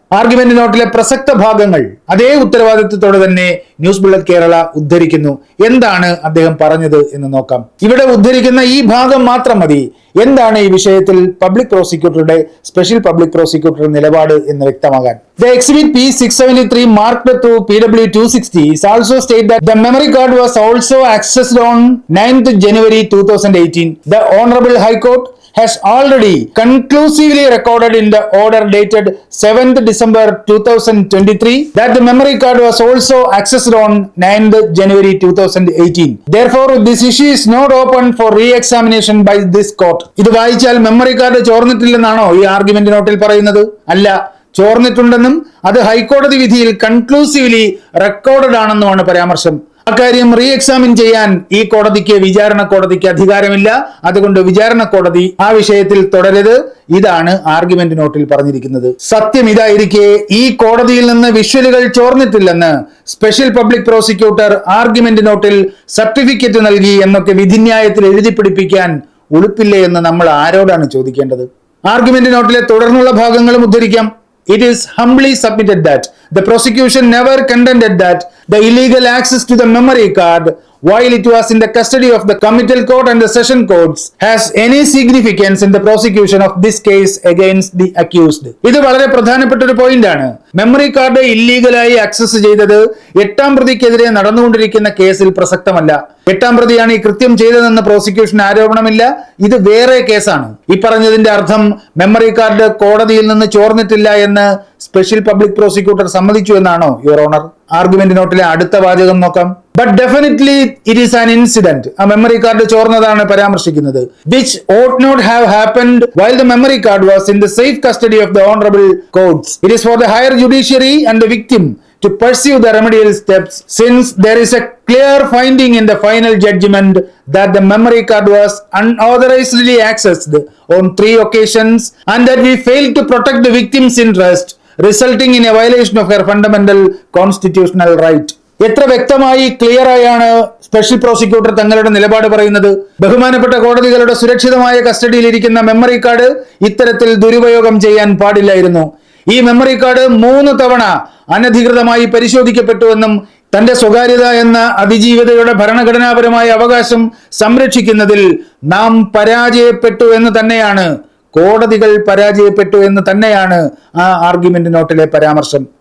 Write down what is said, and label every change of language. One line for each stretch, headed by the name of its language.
Malayalam: Argument നോട്ടിലെ പ്രസക്ത ഭാഗങ്ങൾ അതേ ഉത്തരവാദിത്വത്തോടെ തന്നെ ന്യൂസ് ബുള്ളറ്റ് കേരള ഉദ്ധരിക്കുന്നു. എന്താണ് അദ്ദേഹം പറഞ്ഞത് എന്ന് നോക്കാം. ഇവിടെ ഉദ്ധരിക്കുന്ന ഈ ഭാഗം മാത്രം മതി എന്താണ് ഈ വിഷയത്തിൽ പബ്ലിക് പ്രോസിക്യൂട്ടറുടെ സ്പെഷ്യൽ പബ്ലിക് പ്രോസിക്യൂട്ടറുടെ നിലപാട് എന്ന് വ്യക്തമാകാൻ.
English: The exhibit P673 marked to PW 260 is also state that the memory card was also accessed on 9th January 2018. The Honorable High Court has already conclusively recorded in the order dated 7th December 2023 that the memory card was also accessed on 9th January 2018. Therefore, this issue is not open for re-examination by this court.
Malayalam: ഇത് വായിച്ചാൽ memory card ചോർന്നിട്ടില്ലെന്നാണോ ഈ argument നോട്ടിൽ പറയുന്നത്? അല്ല, ചോർന്നിട്ടുണ്ടെന്നും അത് ഹൈക്കോടതി വിധിയിൽ
English: conclusively recorded
Malayalam: ആണെന്നുമാണ് പരാമർശം. അക്കാര്യം റീ എക്സാമിൻ ചെയ്യാൻ ഈ കോടതിക്ക്, വിചാരണ കോടതിക്ക് അധികാരമില്ല. അതുകൊണ്ട് വിചാരണ കോടതി ആ വിഷയത്തിൽ തുടരരുത്. ഇതാണ് ആർഗ്യുമെന്റ് നോട്ടിൽ പറഞ്ഞിരിക്കുന്നത്. സത്യം ഇതായിരിക്കെ ഈ കോടതിയിൽ നിന്ന് വിഷ്വലുകൾ ചോർന്നിട്ടില്ലെന്ന് സ്പെഷ്യൽ പബ്ലിക് പ്രോസിക്യൂട്ടർ ആർഗ്യുമെന്റ് നോട്ടിൽ സർട്ടിഫിക്കറ്റ് നൽകി എന്നൊക്കെ വിധിന്യായത്തിൽ എഴുതി പിടിപ്പിക്കാൻ ഉളുപ്പില്ലേ എന്ന് നമ്മൾ ആരോടാണ് ചോദിക്കേണ്ടത്? ആർഗ്യുമെന്റ് നോട്ടിലെ തുടർന്നുള്ള ഭാഗങ്ങളും ഉദ്ധരിക്കാം.
English: It is humbly submitted that the prosecution never contended that the illegal access to the memory card while it was in the custody of the committal court and the session courts has any significance in the prosecution of this case against the accused.
Malayalam: ഇത് വളരെ പ്രധാനപ്പെട്ട ഒരു point ആണ്. Memory card ഇല്ലീഗലായി access ചെയ്തത് 8ാം പ്രതിക്കെതിരെ നടന്നുകൊണ്ടിരിക്കുന്ന കേസിൽ പ്രസക്തമല്ല. 8ാം പ്രതിയാണ് ഈ കൃത്യം ചെയ്തതെന്ന് പ്രോസിക്യൂഷൻ ആരോപണമില്ല. ഇത് വേറെ കേസാണ്. ഈ പറഞ്ഞതിന്റെ അർത്ഥം മെമ്മറി കാർഡ് കോടതിയിൽ നിന്ന് ചോർന്നിട്ടില്ല എന്ന് സ്പെഷ്യൽ പബ്ലിക് പ്രോസിക്യൂട്ടർ സമ്മതിച്ചു എന്നാണോ
English: Your honour?
Malayalam: ആർഗ്യുമെന്റ് നോട്ടിലെ അടുത്ത വാചകം നോക്കാം.
English: But definitely it is an incident.
Malayalam: ആ മെമ്മറി കാർഡ് ചോർന്നതാണ് പരാമർശിക്കുന്നത്.
English: Which ought not have happened while the memory card was in the safe custody of the honorable courts. It is for the higher judiciary and the victim to pursue the remedial steps, since there is a clear finding in the final judgment that the memory card was unauthorizedly accessed on 3 occasions and that we failed to protect the victim's interest, resulting in a violation of her fundamental constitutional right.
Malayalam: എത്ര വ്യക്തമായി, clear ആയാണ് special prosecutor തങ്ങളുടെ നിലപാട് പറയുന്നത്. ബഹുമാനപ്പെട്ട കോടതികളുടെ സുരക്ഷിതമായ കസ്റ്റഡിയിലിരിക്കുന്ന memory card ഇത്തരത്തിൽ ദുരുപയോഗം ചെയ്യാൻ പാടില്ലായിരുന്നു. ഈ മെമ്മറി കാർഡ് 3 തവണ അനധികൃതമായി പരിശോധിക്കപ്പെട്ടുവെന്നും തന്റെ സ്വകാര്യത എന്ന അതിജീവിതയുടെ ഭരണഘടനാപരമായ അവകാശം സംരക്ഷിക്കുന്നതിൽ നാം പരാജയപ്പെട്ടു എന്ന് തന്നെയാണ്, കോടതികൾ പരാജയപ്പെട്ടു എന്ന് തന്നെയാണ് ആ ആർഗ്യുമെന്റ് നോട്ടിലെ പരാമർശം.